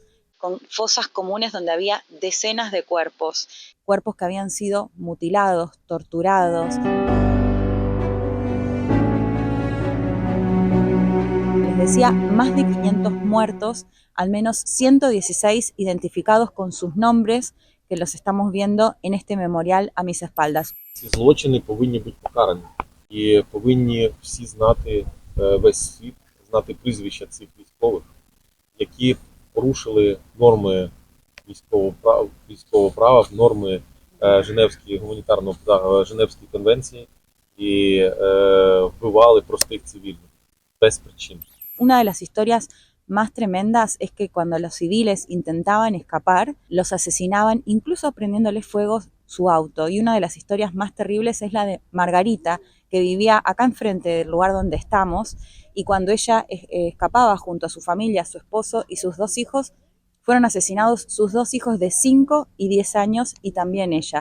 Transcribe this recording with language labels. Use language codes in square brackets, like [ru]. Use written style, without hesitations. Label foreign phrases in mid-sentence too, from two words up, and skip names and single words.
[es] Con fosas comunes donde había decenas de cuerpos que habían sido mutilados, torturados. Les decía, más de 500 muertos, al menos 116 identificados con sus nombres, que los estamos viendo en este memorial a mis espaldas. [uk] Ці злочини повинні бути покарані. І повинні всі знати, весь світ, знати прізвища цих військових, які порушили норми військового права, норми Женевської Женевської конвенції і вбивали простих цивільних без причин. [es] Una de las historias más tremendas es que cuando los civiles intentaban escapar, los asesinaban, incluso prendiéndoles fuego su auto. Y una de las historias más terribles es la de Margarita, que vivía acá enfrente del lugar donde estamos, y cuando ella escapaba junto a su familia, su esposo y sus 2 hijos, fueron asesinados sus 2 hijos de 5 y 10 años y también ella.